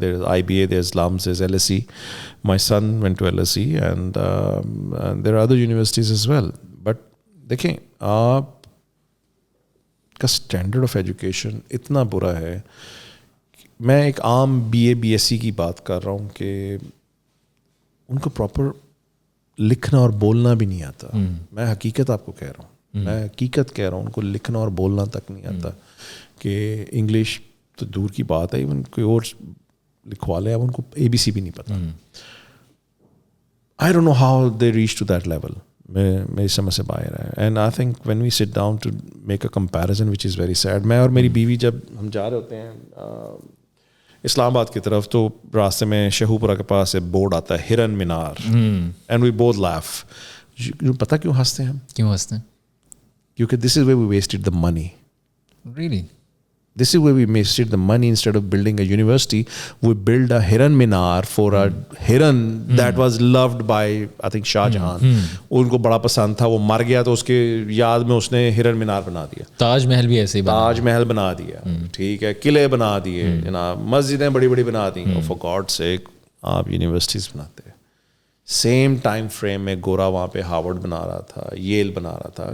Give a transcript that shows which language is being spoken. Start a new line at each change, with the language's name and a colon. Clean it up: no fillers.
English: There is IBA, there is LUMS, there is LSE. My son went to LSE and there are other universities as well. But
Urdu: دیکھیں آپ کا standard of education اتنا برا ہے. میں ایک عام BA BSc کی بات کر رہا ہوں کہ ان کو پراپر لکھنا اور بولنا بھی نہیں آتا. میں حقیقت آپ کو کہہ رہا ہوں, میں حقیقت کہہ رہا ہوں, ان کو لکھنا اور بولنا تک نہیں آتا. کہ انگلش تو دور کی بات ہے, ایون کوئی اور لکھوا لے, اب ان کو ABC بھی نہیں پتہ.
English: I don't know how they reach to that level.
Urdu: میری سمجھ سے باہر ہے.
English: And I think when we sit down to make a comparison which is very sad.
Urdu: میں اور میری بیوی جب ہم جا رہے ہوتے ہیں اسلام آباد کی طرف, تو راستے میں شہوپورہ کے پاس ایک بورڈ آتا ہے ہرن مینار,
English: And we both laugh.
Urdu: پتہ کیوں ہنستے ہیں ہم؟ کیوں ہنستے ہیں؟ کیونکہ
English: This is way we wasted the money. Really? This is where we wasted the money. Instead of building a university, we built a Hiran Minar for a Hiran that was loved by, I think, Shah Jahan.
Urdu: ان کو بڑا پسند تھا, وہ مر گیا تو اس کے یاد میں اس نے ہرن مینار بنا دیا. تاج محل بھی ایسے ہی بنا, تاج محل بنا دیا, ٹھیک ہے, قلعے بنا دیے جناب, مسجدیں بڑی بڑی بنا دی.
English: for God sake
Urdu: آپ یونیورسٹیز بناتے ہیں. سیم ٹائم فریم میں گورا وہاں پہ ہارورڈ بنا رہا تھا, ییل بنا رہا تھا.